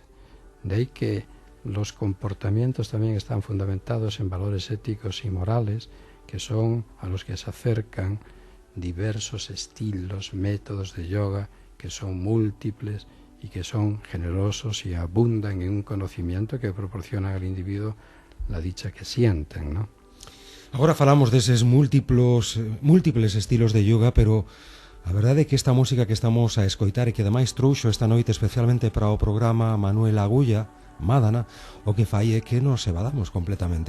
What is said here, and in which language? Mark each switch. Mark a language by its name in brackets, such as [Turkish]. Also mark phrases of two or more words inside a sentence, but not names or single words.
[Spanish] De ahí que los comportamientos también están fundamentados en valores éticos y morales, que son a los que se acercan diversos estilos, métodos de yoga, que son múltiples y que son generosos y abundan en un conocimiento que proporciona al individuo la dicha que sienten, ¿no? [Galician] Agora falamos deses múltiples estilos de yoga, pero a verdade é que esta música que estamos a escoitar e que ademais trouxo esta noite especialmente para o programa Manuel Agulla, Mádana, o que fai é que nos evadamos completamente.